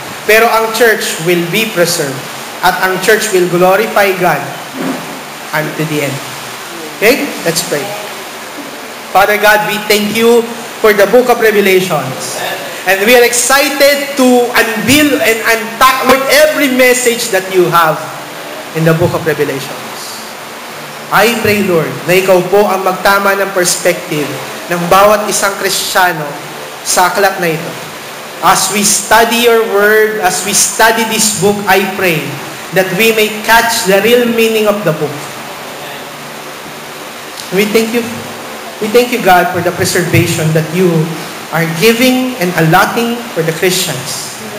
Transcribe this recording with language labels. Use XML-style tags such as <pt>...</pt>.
<tl>Pero ang</tl> <en>church will be preserved.</en> <tl>At ang</tl> <en>church will glorify God unto the end. Okay? Let's pray. Father God, we thank you for the book of Revelations. And we are excited to unveil and unpack with every message that you have in the book of Revelations. I pray, Lord,</en> <tl>na ikaw po ang magtama ng perspective ng bawat isang Kristiyano sa aklat na ito.</tl> <en>As we study your word, as we study this book, I pray that we may catch the real meaning of the book. We thank you, God, for the preservation that you are giving and allotting for the Christians.</en>